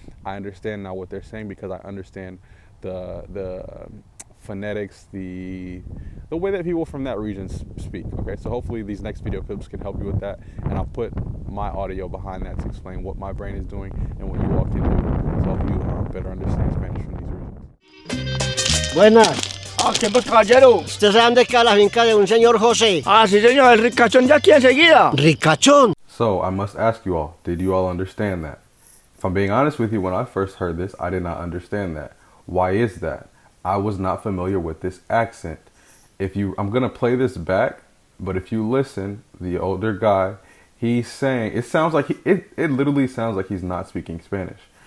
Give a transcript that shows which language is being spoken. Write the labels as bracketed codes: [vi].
[en] I understand now what they're saying because I understand the phonetics, the way that people from that region speak. Okay, so hopefully these next video clips can help you with that, and I'll put my audio behind that to explain what my brain is doing and what you all can do to help you better understand Spanish from these regions. [es] Buenas. Ah, ¿qué pues, caballero? ¿Usted sabe dónde queda la finca de un señor José? Ah, sí, señor, el ricachón de aquí enseguida. ¿Ricachón? [en] So I must ask you all, did you all understand that? If I'm being honest with you, when I first heard this, I did not understand that. Why is that? I was not familiar with this accent. I'm gonna play this back, but if you listen, the older guy, he's saying, it sounds like it literally sounds like he's not speaking Spanish.